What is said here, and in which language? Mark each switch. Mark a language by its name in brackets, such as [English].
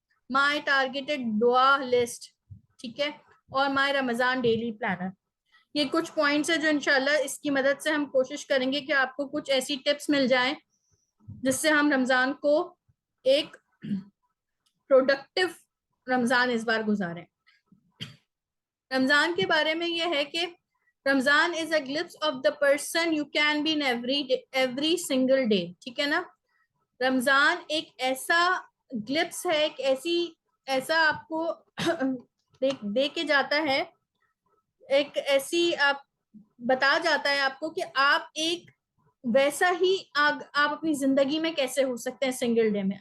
[English] my targeted دعا list, [Urdu] ٹھیک ہے، اور [English] My Ramzan daily planner. [Urdu] یہ کچھ پوائنٹس ہیں جو انشاءاللہ اس کی مدد سے ہم کوشش کریں گے کہ آپ کو کچھ ایسی ٹپس مل جائیں جس سے ہم رمضان کو ایک پروڈکٹیو رمضان اس بار گزاریں. رمضان کے بارے میں یہ ہے کہ [English] Ramzan is a glimpse of the person you can be in every single day. [Urdu] ٹھیک ہے نا. رمضان ایک ایسا گلپس ہے، ایک ایسا آپ کو دے کے جاتا ہے، ایک ایسی آپ بتا جاتا ہے آپ کو کہ آپ ایک ویسا ہی آپ اپنی زندگی میں کیسے ہو سکتے ہیں سنگل ڈے میں.